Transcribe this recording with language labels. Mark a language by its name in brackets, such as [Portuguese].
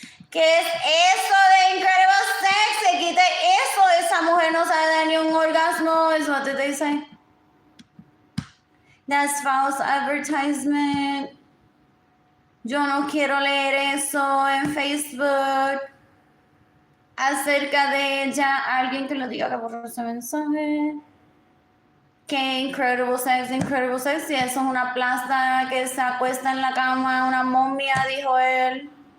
[Spanish] ¿Qué es eso de Incredible Sex? Se quita eso. Esa mujer no sabe dar ni un orgasmo. [English] Is what did they say? That's false advertisement. [Spanish] Yo no quiero leer eso en Facebook acerca de ella. Alguien que lo diga que borró ese mensaje. Que Incredible Sex, y eso es una plasta que se acuesta en la cama, una momia, dijo él.